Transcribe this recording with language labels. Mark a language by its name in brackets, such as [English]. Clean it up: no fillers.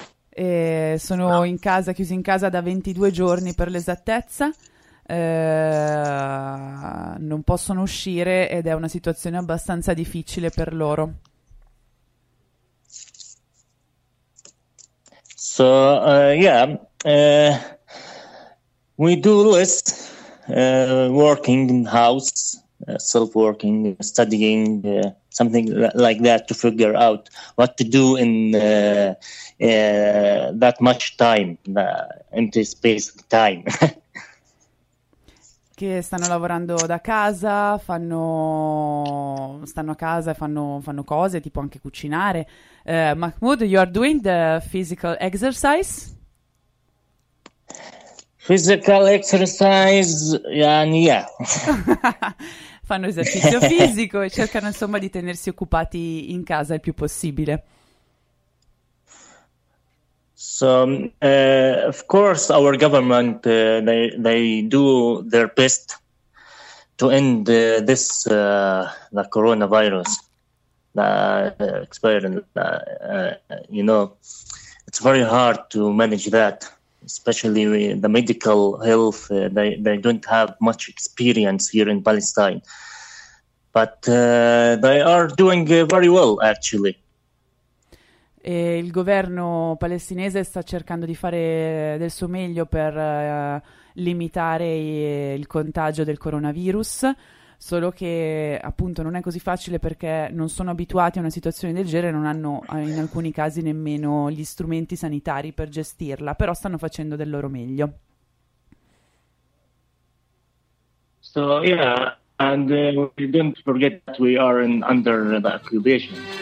[Italian] E sono in casa, chiusi in casa da 22 giorni per l'esattezza. Non possono uscire ed è una situazione abbastanza difficile per loro. [English] So, we do less working in house, self-working, studying, something like that to figure out what to do in that much time, empty space time. [Italian] che stanno lavorando da casa, stanno a casa e fanno cose, tipo anche cucinare. [English] Mahmoud, you are doing the physical exercise? Physical exercise, yeah. [Italian] Fanno esercizio fisico e cercano insomma di tenersi occupati in casa il più possibile. [English] So, of course, our government they do their best to end the coronavirus it's very hard to manage that, especially with the medical health. They don't have much experience here in Palestine, but they are doing very well actually. [Italian] E il governo palestinese sta cercando di fare del suo meglio per limitare il contagio del coronavirus, solo che appunto non è così facile perché non sono abituati a una situazione del genere, non hanno in alcuni casi nemmeno gli strumenti sanitari per gestirla, però stanno facendo del loro meglio. [English] So yeah, and we don't forget that we are under the occupation.